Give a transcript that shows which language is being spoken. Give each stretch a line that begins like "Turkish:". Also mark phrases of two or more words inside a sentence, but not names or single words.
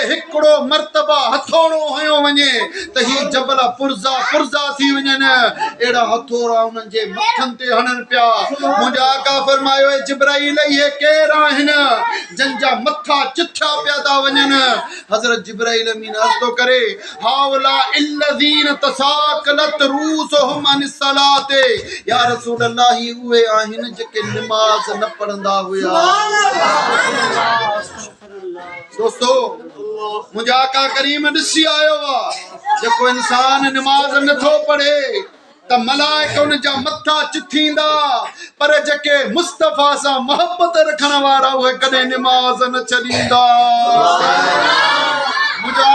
Sindhi: हिकिड़ो मर्तबा हथोड़ो हयो वञे त ही जबल पुरज़ा थी वञनि अहिड़ा हथोड़ा उन्हनि जे मथनि ते हणनि पिया मुंहिंजा आका फरमायो जिब्राइल इहे केर आहिनि जंहिंजा मथा चिथिया पिया था वञनि हज़रत जिब्राइल अमीन अर्ज़ थो करे
Arabic: هؤلاء الذين تثاقلت رؤوسهم عن الصلاة يا رسول الله
Sindhi: ही उहे आहिनि जेके नमाज़ न पढ़ंदा हुआ दोस्तो मुंहिंजा आका करीम ॾिसी आयो आहे जेको इंसान नमाज़ नथो पढ़े त मलाइका उनजा मथा चिथींदा पर जेके मुस्तफ़ा सां मोहब्बत रखण वारा उहे कॾहिं नमाज़ न छॾींदा मुंहिंजा